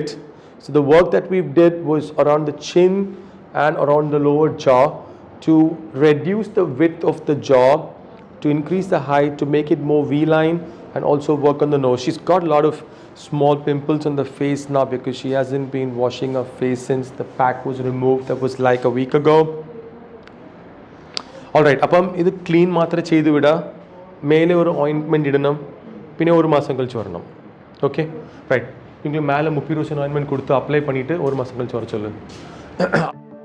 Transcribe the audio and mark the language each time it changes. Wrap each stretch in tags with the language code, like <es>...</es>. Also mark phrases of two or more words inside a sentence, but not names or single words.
<en>So the work that we did was around the chin and around the lower jaw to reduce the width of the jaw, to increase the height, to make it more V-line, and also work on the nose. She's got a lot of small pimples on the face now because she hasn't been washing her face since the pack was removed. That was like a week ago. Alright,</en> <ml>അപ്പം ഇത് ക്ലീൻ മാത്രമേ ചെയ്ത് വിടുക. മേലെ ഒരു ഓയിൻമെൻറ്റ് ഇടണം, പിന്നെ ഒരു മാസം കழிച്ച് വരണം. ഓക്കെ റൈറ്റ്.</ml> <ta>നിങ്ങൾ மேலே 30% ஆயின்மெண்ட் கொடுத்து அப்ளை பண்ணிவிட்டு ஒரு மாதம் கழிச்சு வர சொல்லு.</ta>